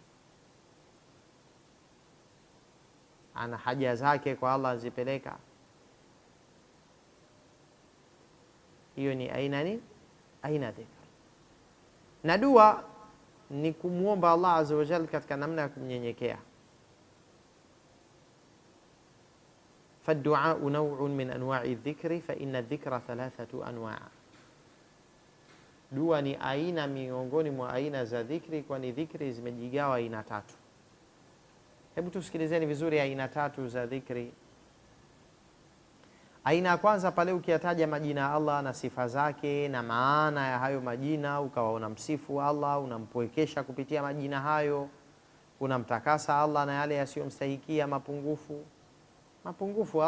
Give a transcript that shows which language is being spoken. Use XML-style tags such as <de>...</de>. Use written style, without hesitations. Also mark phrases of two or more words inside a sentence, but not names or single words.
<sw>Ana haja zake kwa Allah azipeleka, hiyo ni aina dhikri. Na dua ni kumuomba Allah</sw> <ar>عز وجل</ar> <sw>katika namna ya kumnyenyekea.</sw> <ar>فالدعاء نوع من أنواع الذكر فإن الذكر 3 أنواع.</ar> <sw>Dua ni aina miongoni mwa aina za dhikri, kwani dhikri zimejigawa aina 3. Hebu tusikilizeni vizuri aina 3 za dhikri. Aina ya kwanza, pale ukiyataja majina ya Allah na sifa zake na maana ya hayo majina, ukawa unamsifu Allah, unampwekesha kupitia majina hayo, unamtakasa Allah na yale yasiyomstahikia mapungufu.</sw>